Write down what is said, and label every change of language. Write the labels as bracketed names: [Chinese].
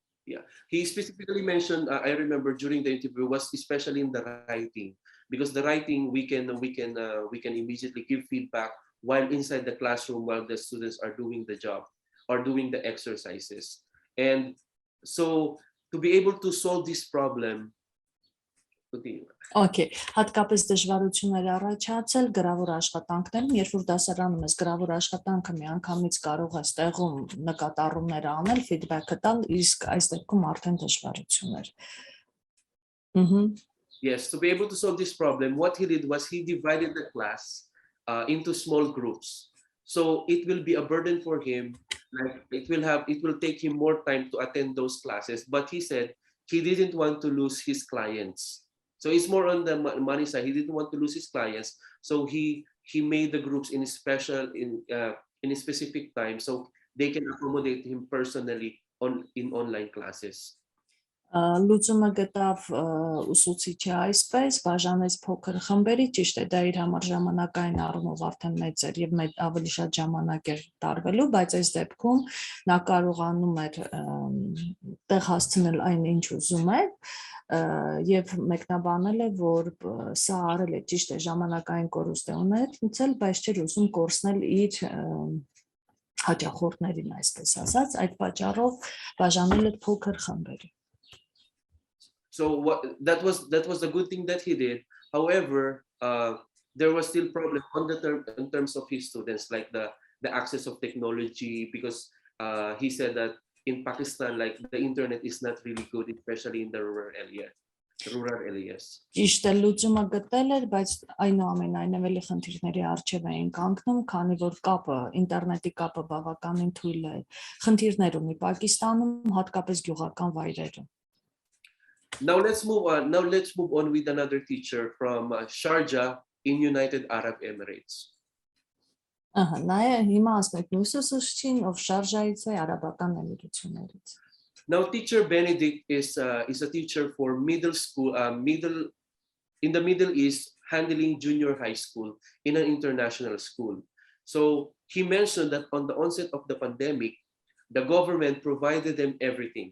[English] Yeah, he specifically mentioned, I remember during the interview, was especially in the writing, because the writing we can immediately give feedback while inside the classroom, while the students are doing the job or doing the exercises. And so to be able to solve this problem, [Armenian] Okay, հատկապես դժվարություններ առաջացել գրավոր աշխատանքներում, երբ որ դասարանում ես գրավոր աշխատանքը միանգամից կարող ես տեղում նկատառումներ անել, feedback-ը տալ, իսկ այս դեպքում արդեն դժվարություններ։ [English] Yes, to be able to solve this problem, what he did was he divided the class into small groups. So it will be a burden for him. Like it will take him more time to attend those classes. But he said he didn't want to lose his clients. So it's more on the money side. He didn't want to lose his clients. So he made the groups in a specific time so they can accommodate him personally in online classes. [Armenian] Լուծումը գտավ ուսուցիչը այսպես, բաժանեց փոքր խմբերի, ճիշտ է, դա իր համար ժամանակային առումով արդեն մեծ էր եւ ավելի շատ ժամանակ էր տարվելու, բայց այս դեպքում նա կարողանում էր տեղ հասցնել այն ինչ ուզում էր եւ մեկնաբանել է, որ սա արել է, ճիշտ է, ժամանակային կորուստ է ունեցել, բայց չէր ուզում կորցնել իր հաճախորդներին, այսպես ասած, այդ պատճառով բաժանել է փոքր խմբերի. [English] So that was the good thing that he did. However, there was still problem in terms of his students, like the access of technology, because he said that in Pakistan, like the internet is not really good, especially in the rural areas. [Armenian] Ճիշտ է, լուծումը գտել էր, բայց այնուամենայնիվ էլի խնդիրների առջև էին կանգնում, քանի որ ինտերնետի կապը բավականին թույլ է խնդիրներ ունի Պակիստանում, հատկապես գյուղական վայրերում. [English] Now let's move on with another teacher from Sharjah in United Arab Emirates. [Armenian] Հիմա ասենք մյուս ուսուցիչին, ով Շարժայից է, Արաբական Էմիրություններից. [English] Now teacher Benedict is a teacher for middle school, in the Middle East, handling junior high school in an international school. So he mentioned that on the onset of the pandemic, the government provided them everything.